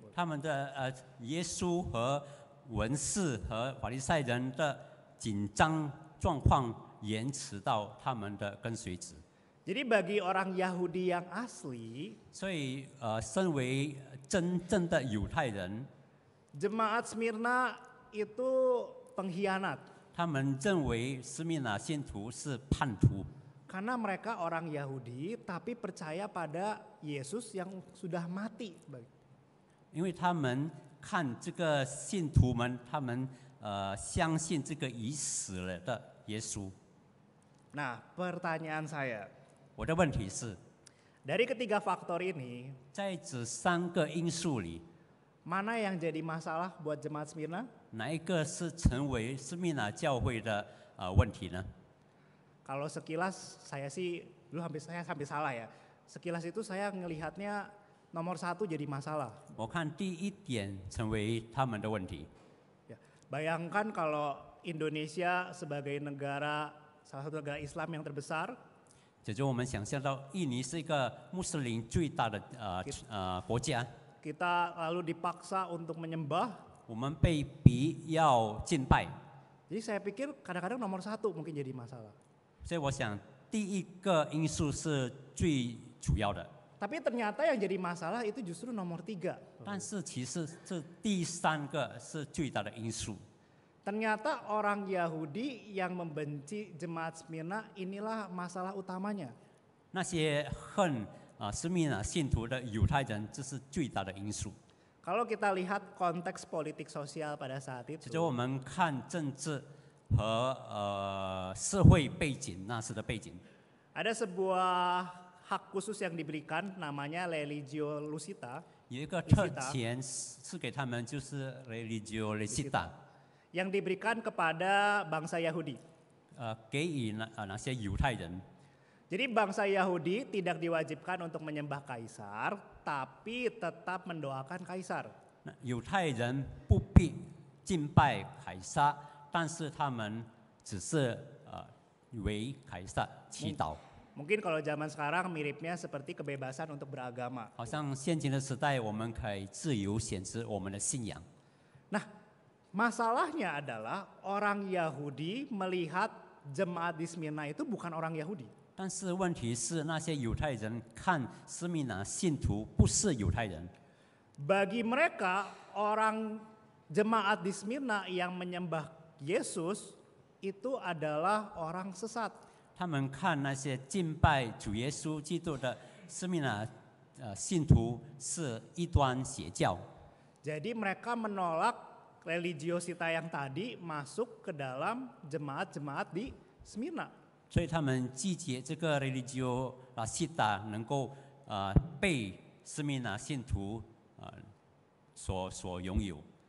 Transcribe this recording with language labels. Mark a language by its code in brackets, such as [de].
[zh] 他们的耶稣和文士和法利赛人的紧张状况延迟到他们的跟随者。 [id] Jadi bagi orang Yahudi yang asli, [zh] 所以身为真正的犹太人， [id] jemaat Smyrna itu pengkhianat. [zh] 他们认为斯密拿信徒是叛徒， [id] Karena mereka orang Yahudi tapi percaya pada Yesus yang sudah mati. [zh] 因为他们看这个信徒们，他们相信这个已死了的耶稣。 [id] Nah, pertanyaan saya, [zh] 我的问题是， [id] dari ketiga faktor ini, [zh] 在这3个因素里， [id] mana yang jadi masalah buat jemaat Smyrna? [zh] 哪一个是成为斯密拿教会的问题呢？ [id] Kalau sekilas saya sih dulu saya sampai salah ya. Sekilas itu saya ngelihatnya nomor 1 jadi masalah. [zh] 我看第一点成为他们的问题。 [id] Ya, bayangkan kalau Indonesia sebagai negara salah satu negara Islam yang terbesar, [zh] 假如我们想象到印尼是一个穆斯林最大的国家， [id] kita lalu dipaksa untuk menyembah. [zh] 我们被逼要敬拜， [id] Jadi saya pikir kadang-kadang nomor 1 mungkin jadi masalah. [zh] 所以我想第一个因素是最主要的。 [id] Tapi ternyata yang jadi masalah itu justru nomor 3. [zh] 但是其实这第3个是最大的因素。 [id] Ternyata orang Yahudi yang membenci jemaat Smyrna inilah masalah utamanya. [zh] 那些恨斯密拿信徒的犹太人，这是最大的因素。 [id] Kalau kita lihat konteks politik sosial pada saat [zh] 其 [id] itu, [zh] 实我们看政治和社会背景那时的背景。 [id] Ada sebuah hak khusus yang diberikan namanya Religio Lusita [zh] 有一个特权是给他们，就是 religio licita， [id] yang diberikan kepada bangsa Yahudi. [zh] 给予那些犹太人。 [id] Jadi bangsa Yahudi tidak diwajibkan untuk menyembah kaisar, tapi tetap mendoakan kaisar. [zh] 那犹太人不必敬拜凯撒，但是他们只是为凯撒祈祷。 [id] Mungkin kalau zaman sekarang miripnya seperti kebebasan untuk beragama. [zh] 好像现今的时代，我们可以自由选择我们的信仰。 [id] Nah, masalahnya adalah orang Yahudi melihat jemaat di Smyrna itu bukan orang Yahudi. [zh] 但是问题是，那些犹太人看斯米拿信徒不是犹太人， [id] Bagi mereka, orang jemaat di Smyrna yang menyembah Yesus itu adalah orang sesat. [zh] 他们看那些敬拜主耶稣基督的斯米拿信徒是异端邪教。 [id] Jadi mereka menolak religiosita yang tadi masuk ke dalam jemaat-jemaat di Smyrna. [zh] 所以他们拒绝这个 religio licita 能够被斯米拿信徒所拥有。